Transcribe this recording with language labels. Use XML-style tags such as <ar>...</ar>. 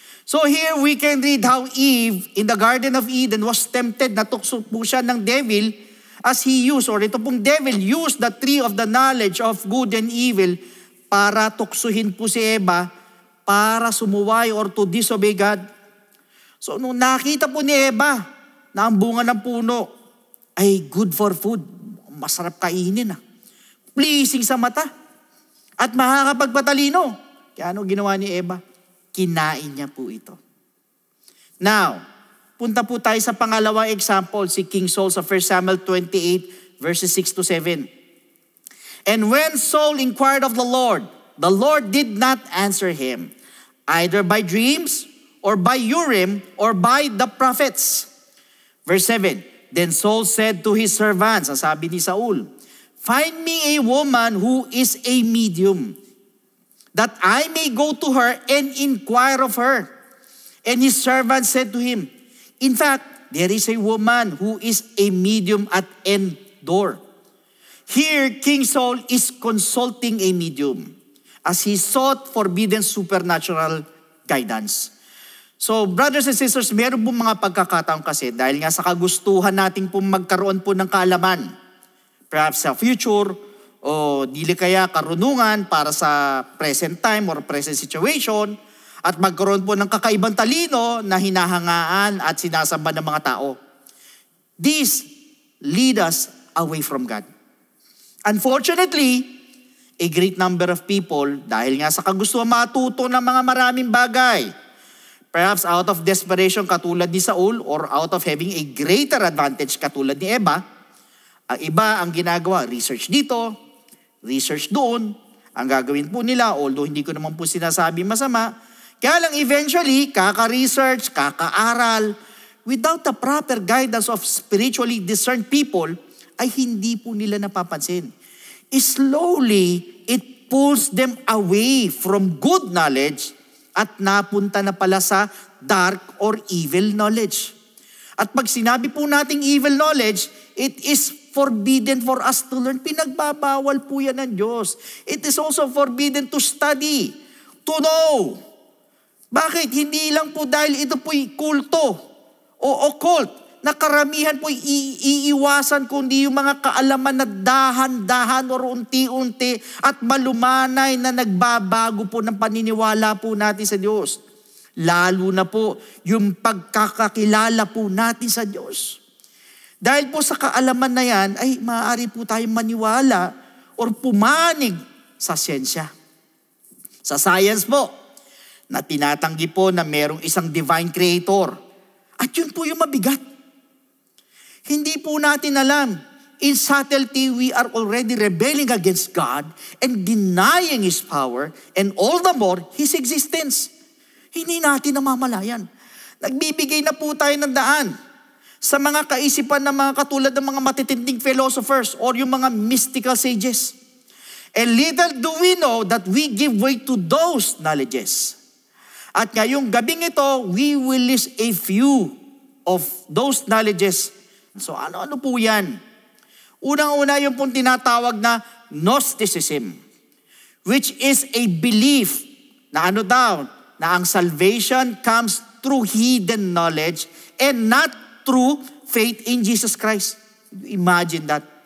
<en>So here we can read how Eve in the Garden of Eden was tempted,</en> <tl>natukso po siya ng devil</tl> <en>as he used, or ito pong devil used the tree of the knowledge of good and evil</en> <tl>para tuksuhin po si Eva para sumuway</tl> <en>or to disobey God.</en> <tl>So nung nakita po ni Eva na ang bunga ng puno ay good for food, masarap kainin pleasing sa mata at makakapagpatalino. Kaya ano ginawa ni Eva? Kinain niya po ito. Now, punta po tayo sa pangalawang example, si King Saul sa 1 Samuel 28 verses 6 to 7.</tl> <en>And when Saul inquired of the Lord did not answer him, either by dreams or by Urim or by the prophets. Verse 7, then Saul said to his servants,</en> <tl>sabi ni Saul,</tl> <en>find me a woman who is a medium, that I may go to her and inquire of her. And his servant said to him, in fact, there is a woman who is a medium at Endor. Here, King Saul is consulting a medium as he sought forbidden supernatural guidance.</en> <tl>So, brothers and sisters, meron po mga pagkakataon kasi dahil nga sa kagustuhan natin po magkaroon po ng kaalaman, perhaps sa future, o dili kaya karunungan para sa present time or present situation, at magkaroon po ng kakaibang talino na hinahangaan at sinasamba ng mga tao.</tl> <en>These lead us away from God. Unfortunately, a great number of people,</en> <tl>dahil nga sa kagustuhan matuto ng mga maraming bagay,</tl> <en>perhaps out of desperation katulad ni Saul or out of having a greater advantage katulad ni Eva,</en> <tl>ang iba ang ginagawa, research dito, research doon, ang gagawin po nila, although hindi ko naman po sinasabi masama, kaya lang eventually, kaka-research, kaka-aral,</tl> <en>without the proper guidance of spiritually discerned people,</en> <tl>ay hindi po nila napapansin.</tl> <en>Slowly, it pulls them away from good knowledge</en> <tl>at napunta na pala sa</tl> <en>dark or evil knowledge.</en> <tl>At pag sinabi po nating</tl> <en>evil knowledge, it is forbidden for us to learn.</en> <tl>Pinagbabawal po yan ng Diyos.</tl> <en>It is also forbidden to study, to know.</en> <tl>Bakit? Hindi lang po dahil ito po'y kulto o occult na karamihan po'y iiwasan kundi yung mga kaalaman na dahan-dahan or unti-unti at malumanay na nagbabago po ng paniniwala po natin sa Diyos. Lalo na po yung pagkakakilala po natin sa Diyos. Dahil po sa kaalaman na yan, ay maaari po tayong maniwala or pumanig sa siyensya. Sa science po, na tinatanggi po na merong isang divine creator. At yun po yung mabigat. Hindi po natin alam.</tl> <en>In subtlety, we are already rebelling against God and denying His power and all the more His existence.</en> <tl>Hindi natin namamalayan. Nagbibigay na po tayo ng daan sa mga kaisipan ng mga katulad ng mga matitinding philosophers or yung mga mystical sages.</tl> <en>And little do we know that we give way to those knowledges.</en> <tl>At ngayong gabing ito,</tl> <en>we will list a few of those knowledges.</en> <tl>So ano-ano po yan? Unang-una yung pong tinatawag na</tl> <en>Gnosticism, which is a belief na na ang salvation comes through hidden knowledge and not through faith in Jesus Christ. Imagine that.</en>